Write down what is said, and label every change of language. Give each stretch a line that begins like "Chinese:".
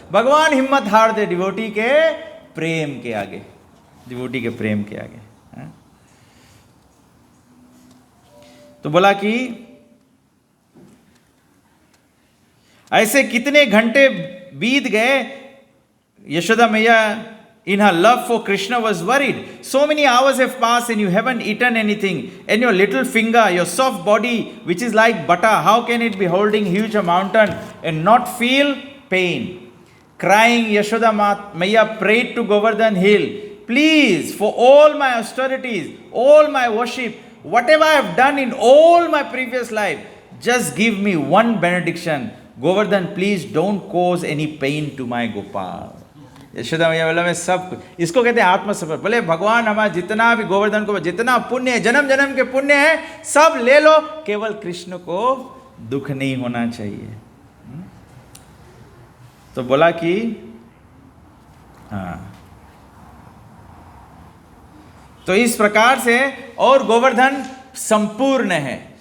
Hindi: भगवान हिम्मत हार दे डिवोटी के प्रेम के आगे, डिवोटी के प्रेम के आगे। तो बोला कि ऐसे कितने घंटे बीत गए, यशोदा मैया
English: in her love for Krishna was worried. So many hours have passed and you haven't eaten anything, and your little finger, your soft body which is like butter, how can it be holding huge mountain and not feel pain? Crying, Yashoda Maya prayed to Govardhan hill, please, for all my austerities, all my worship, whatever I have done in all my previous life, just give me one benediction. Govardhan, please don't cause any pain to my Gopal.
Hindi: Yashoda मैया बोला मैं सब, इसको कहते हैं आत्मसमर्पण। बोले भगवान हमारा जितना भी गोवर्धन को जितना पुण्य है, जन्म जन्म के पुण्य है, सब ले लो, केवल कृष्ण को दुख नहीं होना चाहिए। तो बोला कि तो इस प्रकार से, और गोवर्धन संपूर्ण है।